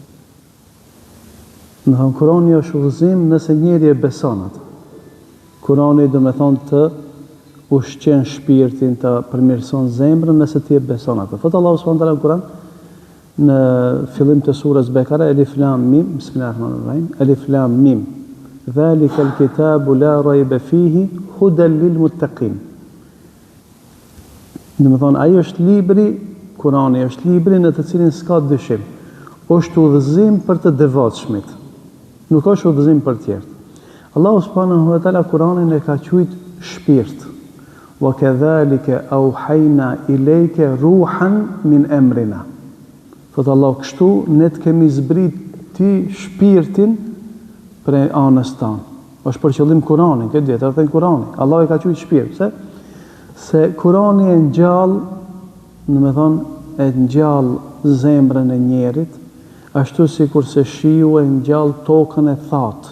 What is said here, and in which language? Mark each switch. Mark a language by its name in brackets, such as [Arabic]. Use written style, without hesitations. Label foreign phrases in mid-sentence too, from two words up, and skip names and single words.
[Albanian] Në thonë, Kur'ani është udhëzim nëse njeri e beson atë. Kur'ani do me thonë të ushqen shpirtin, të përmirëson zemrën nëse ti e beson atë. Thotë Allahu [Arabic] سبحانه وتعالى [Albanian] në Kur'an, në fillim të surës Bekara, [Arabic] الم، بسم الله الرحمن الرحيم، الم، ذلك الكتاب لا ريب فيه هدى للمتقين. [Albanian] Do të thonë, ai është libri, Kur'ani është libri në të cilin s'ka dyshim. Është udhëzim për të devotshmit. Nuk është udhëzim për të tjerë. Allahu [Arabic] سبحانه وتعالى [Albanian] Kur'anin e ka quajtur shpirt. [Arabic] وكذلك أوحينا إليك روحا من أمرنا. [Albanian] Thotë Allah, kështu ne të kemi zbrit ti shpirtin për anës tanë. Është për qëllim Kur'anin, këtë djetë, edhe Kur'ani. Allah e ka quajtur shpirt, se Kur'ani e ngjall, do të thonë, e ngjall zemrën e njerit, ashtu sikur se shiu e ngjall tokën e thatë.